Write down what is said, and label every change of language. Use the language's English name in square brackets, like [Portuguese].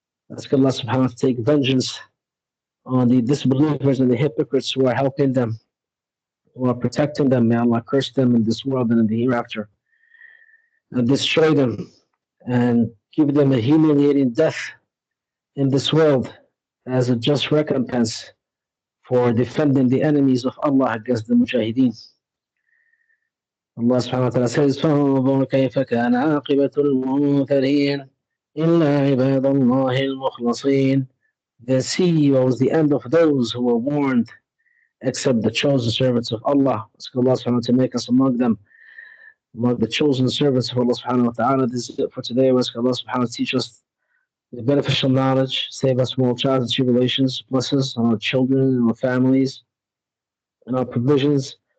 [English] Ask Allah subhanahu wa ta'ala to take vengeance on the disbelievers and the hypocrites who are helping them, who are protecting them. May Allah curse them in this world and in the hereafter. and destroy them and give them a humiliating death in this world as a just recompense for defending the enemies of Allah against the Mujahideen. Allah subhanahu wa ta'ala says, [Arabic] فَانظُرْ كَيْفَ كَانَ عَاقِبَةُ الْمُنذَرِينَ إِلَّا عِبَادَ اللَّهِ الْمُخْلَصِينَ. [English] Then see what was the end of those who were warned, except the chosen servants of Allah. Ask Allah subhanahu wa ta'ala to make us among them, among the chosen servants of Allah subhanahu wa ta'ala. This is it for today. We ask Allah subhanahu wa ta'ala to teach us the beneficial knowledge, save us from all trials and tribulations, bless us on our children and our families and our provisions.